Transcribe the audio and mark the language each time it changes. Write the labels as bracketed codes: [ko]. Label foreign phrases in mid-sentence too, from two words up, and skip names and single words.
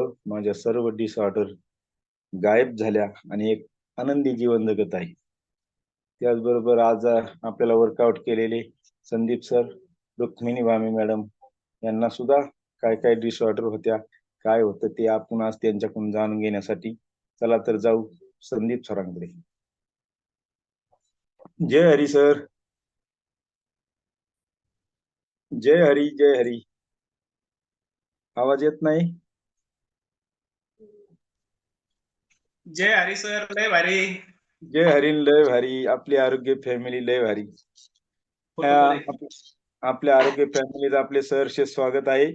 [mr] माझ्या सर्व डिसऑर्डर गायब झाल्या आणि एक आनंदी जीवन जगत आहे. त्याचबरोबर आज आपल्याला वर्कआउट केलेले संदीप सर, रुक्मिणी भामी मॅडम यांना सुद्धा काय काय डिसऑर्डर होत्या, काय होतं ते आपण आज त्यांच्याकडून जाणून घेण्यासाठी चला तर जाऊ संदीप सरांकडे. जय हरी सर. जय हरी, जय हरी. आवाज येत नाही? जय हरी सर, लय भारी. जय हरी, लय भारी. आपली आरोग्य फॅमिली लय भारी. आपल्या आरोग्य फॅमिलीत आपले सहर्ष स्वागत आहे.